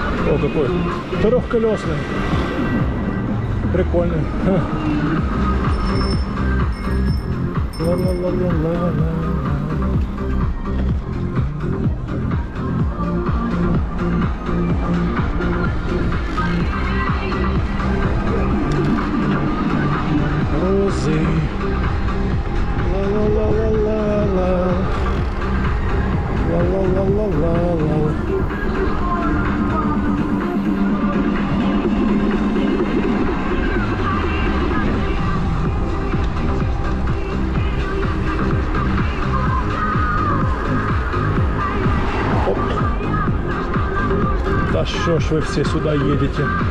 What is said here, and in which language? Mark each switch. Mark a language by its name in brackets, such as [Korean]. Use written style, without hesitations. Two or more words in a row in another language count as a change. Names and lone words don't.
[Russian] О, какой трехколесный. Прикольный. Ла-ла-ла-ла-ла-ла. Розы. Ла-ла-ла-ла-ла-ла. Ла-ла-ла-ла-ла-ла. Оп. Да что ж вы все сюда едете?